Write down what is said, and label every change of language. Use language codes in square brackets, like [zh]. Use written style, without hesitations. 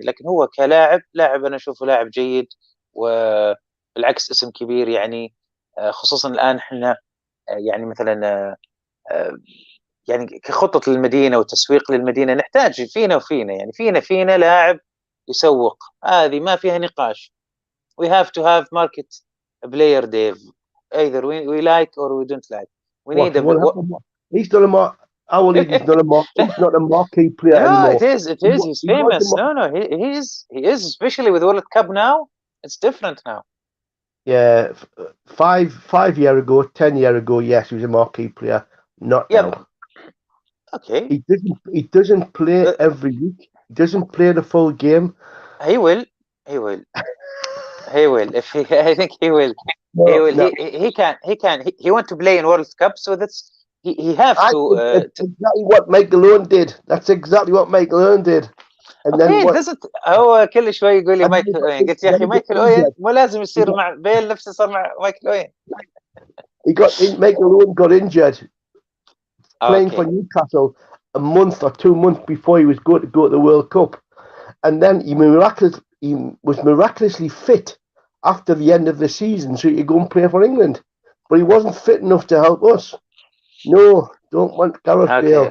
[ar] لكن هو كلاعب أنا أشوفه لاعب جيد، وبالعكس اسم كبير يعني. خصوصا الآن احنا يعني مثلا يعني كخطة للمدينة وتسويق للمدينة نحتاج فينا وفينا يعني فينا لاعب يسوق، هذه ما فيها نقاش. [en] we have to have market player, Dave. Either we like or we don't like. We need a He's not a our lead. He's not a marquee player no, anymore. it is. He's famous. No, he is, especially with World Cup now. It's different now. Yeah, 5 years ago, 10 years ago, yes, he was a marquee player. Not now. Okay. He doesn't play every week. He doesn't play the full game. He will. If he, I think he will. He will. No. He can. He want to play in World Cup, so that's he have to. That's exactly what Michael Owen did. That's exactly what Michael Owen did. And then what? [ar] هو كل شوي يقول لي مايكل أوين. قلت يا أخي مايكل أوين مو لازم يصير مع بيل نفسه صار مع مايكل أوين. [en] Michael Owen got injured playing for Newcastle a month or 2 months before he was going to go to the World Cup, and then he was miraculously fit after the end of the season, so he could go and play for England. But he wasn't fit enough to help us. No, don't want Gareth Bale.